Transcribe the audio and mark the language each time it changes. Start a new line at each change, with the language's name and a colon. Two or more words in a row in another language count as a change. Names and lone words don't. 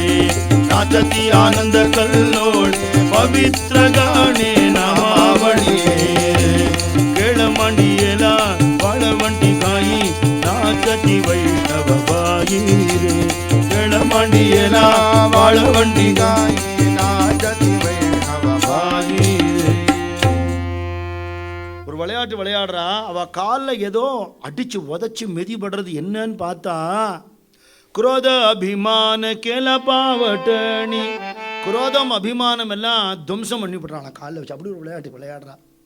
Marathi: नाचती आनंद कल्लोळे पवित्र गाणे नामावळी रे. केळमांडियेला वाळवंटी गाई नाचती वैष्णव बाई रे. केळमांडियेला वाळवंटी गाई नाचती वैष्णव बाई.
Tamil: விளையாட்டு விளையாடுறா, அவள் காலில் ஏதோ அடித்து உதச்சி மிதிபடுறது என்னன்னு பார்த்தா
Marathi: क्रोध अभिमान केला पावटणी,
Tamil: குரோதம் அபிமானம் எல்லாம் துவம்சம் பண்ணிவிடுறான் காலில் வச்சு. அப்படி ஒரு விளையாட்டு விளையாடுறான்.